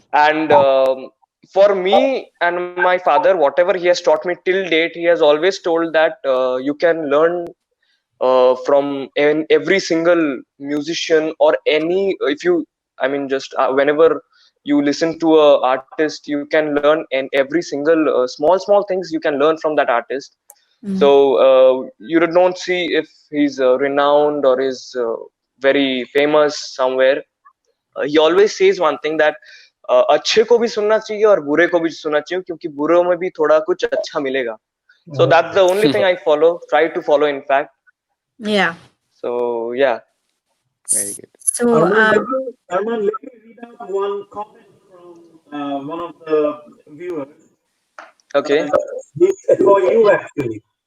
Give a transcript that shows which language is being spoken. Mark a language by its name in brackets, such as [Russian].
[English] And for me and my father, whatever he has taught me till date, he has always told that you can learn from every single musician or any, if you, I mean, just whenever you listen to a artist, you can learn, and every single small things you can learn from that artist. So you don't see if he's renowned or is very famous somewhere. [Hindi] He always says one thing that अच्छे को भी सुनना चाहिए और बुरे को भी सुनना चाहिए, क्योंकि बुरे में भी थोड़ा कुछ अच्छा मिलेगा. [English] So that's the only thing I try to follow, in fact. Yeah. So yeah. Very good. So Arman, let me read out one comment from one of the viewers. Okay. It's for you actually.